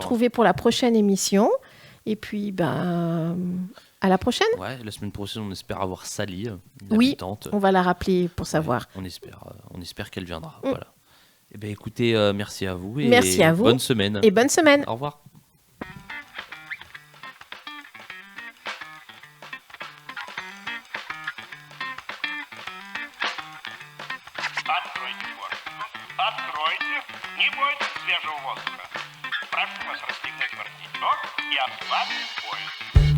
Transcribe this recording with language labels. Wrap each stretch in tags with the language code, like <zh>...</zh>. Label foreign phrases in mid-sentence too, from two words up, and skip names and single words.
<fr>retrouver pour la prochaine émission. Et puis, à la prochaine. Ouais, la semaine prochaine, on espère avoir Sally, une Oui, habitante. on va la rappeler pour savoir. On espère qu'elle viendra. Voilà. Eh ben, écoutez, merci à vous et Merci à vous. bonne semaine. Et bonne semaine. Au revoir.</fr> <ru>Откройте форточку. Откройте. Не бойтесь свежего воздуха. Прошу вас расстегнуть воротничок и ослабить пояс.</ru>